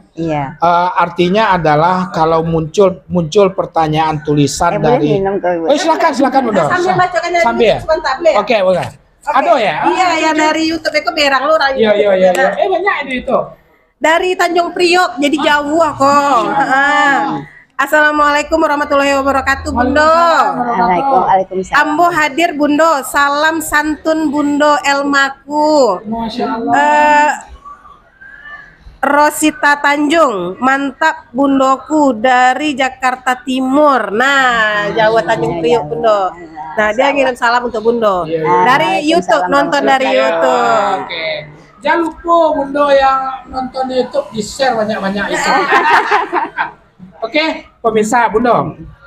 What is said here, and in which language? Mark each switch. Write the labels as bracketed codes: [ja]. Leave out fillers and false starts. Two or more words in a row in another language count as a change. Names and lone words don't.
[id] Artinya adalah kalau muncul pertanyaan tulisan dari silakan Bundo. Sambil bacakan sambil. Oke. Ada ya? Iya, dari YouTube itu berang lu. Iya. Banyak itu. Dari Tanjung Priok, jadi jauh kok. [ar] Assalamualaikum warahmatullahi wabarakatuh, [id] Bundo. [ar] Waalaikumsalam. [min] Ambo hadir Bundo, salam santun Bundo Elmaku. [ar] Masya Allah. [id] Rosita Tanjung, mantap bundoku dari Jakarta Timur. Nah, Jawa Tanjung Priok Bundo. Nah, dia ngirim salam untuk Bundo. Dari YouTube, nonton dari YouTube. Oke. Jangan lupa Bundo yang nonton YouTube di-share banyak-banyak itu. Oke, pemirsa Bundo.